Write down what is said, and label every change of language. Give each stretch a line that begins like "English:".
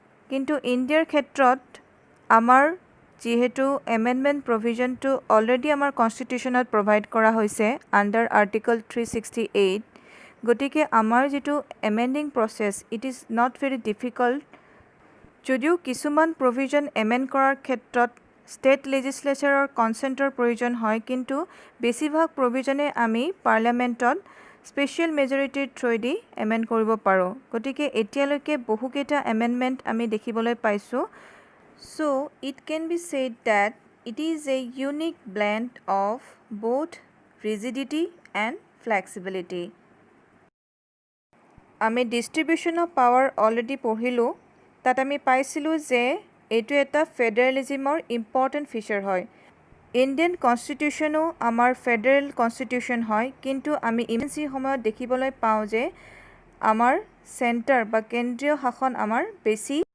Assamese: কিন্তু ইণ্ডিয়াৰ ক্ষেত্ৰত আমাৰ যিহেতু এমেণ্ডমেণ্ট প্ৰভিজনটো অলৰেডি আমাৰ কনষ্টিটিউশ্যনত প্ৰভাইড কৰা হৈছে আণ্ডাৰ আৰ্টিকল 368, গতিকে আমাৰ যিটো এমেণ্ডিং process
English: It is not very difficult.
Assamese: যদিও কিছুমান প্ৰভিজন এমেণ্ড কৰাৰ ক্ষেত্ৰত ষ্টেট লেজিছলেচাৰৰ কনচেণ্টৰ প্ৰয়োজন হয়, কিন্তু বেছিভাগ প্ৰভিজনে আমি পাৰ্লিয়ামেণ্টত স্পেচিয়েল মেজৰিটিৰ থ্ৰুৱেদি এমেণ্ড কৰিব পাৰোঁ। গতিকে এতিয়ালৈকে বহুকেইটা এমেণ্ডমেণ্ট আমি দেখিবলৈ পাইছোঁ।
English: So it can be said that it is a unique blend of both rigidity and flexibility.
Assamese: আমি ডিষ্ট্ৰিবিউশ্যন অফ পাৱাৰ অলৰেডি পঢ়িলোঁ। তাত আমি পাইছিলোঁ যে এইটো এটা ফেডাৰেলিজিমৰ ইম্পৰ্টেণ্ট ফিচাৰ হয়। ইণ্ডিয়ান কনষ্টিটিউশ্যনো আমাৰ ফেডাৰেল কনষ্টিটিউশ্যন হয়, কিন্তু আমি ইমাৰ্জেঞ্চি সময়ত দেখিবলৈ পাওঁ যে আমাৰ চেণ্টাৰ বা কেন্দ্ৰীয় শাসন আমাৰ বেছি।